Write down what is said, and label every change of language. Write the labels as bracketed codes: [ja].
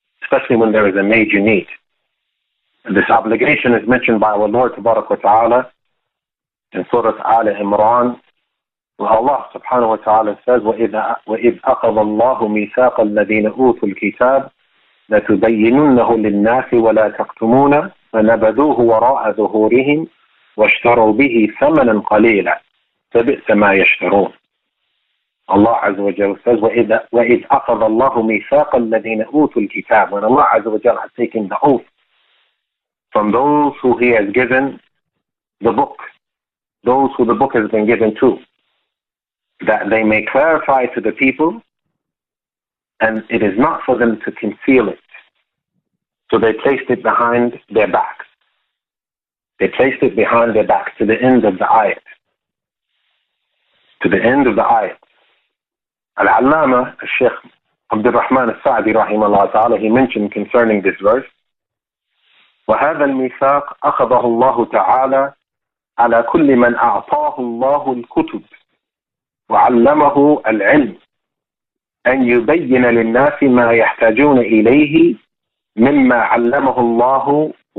[en] And this obligation is mentioned by our Lord Tabarak wa Ta'ala in Surah Al Imran, where Allah subhanahu wa ta'ala says, [ar] وَإِذْ أَخَذَ اللَّهُ مِيثَاقَ الَّذِينَ أُوتُوا الْكِتَابَ لَتُبَيِّنُنَّهُ لِلنَّاسِ وَلَا تَكْتُمُونَ فَنَبَذُوهُ وَرَاءَ ظُهُورِهِمْ وَاشْتَرَوْا بِهِ ثَمَنًا قَلِيلًا فَبِئْسَ مَا يَشْتَرُونَ. [en] Allah Azza wa Jalla says, [ar] وَإِذْ أَخَذَ اللَّهُ مِيثَاقَ الَّذِينَ أُوتُوا الْكِتَابَ. [en] When Allah Azza wa Jalla has taken the oath from those who He has given the book, those who the book has been given to, that they may clarify to the people, and it is not for them to conceal it. So they placed it behind their backs. They placed it behind their backs to the end of the ayat. To the end of the ayat. Al-Allama, Shaykh Abdul Rahman al-Sa'di rahimahullah ta'ala, he mentioned concerning this verse, [ar] وَهَذَا الْمِيثَاقَ أَخَذَهُ اللَّهُ تَعَالَى عَلَى كُلِّ مَنْ أَعْطَاهُ اللَّهُ الْكُتُبِ وعلمه العلم أن يبين للناس ما يحتاجون إليه مما علمه الله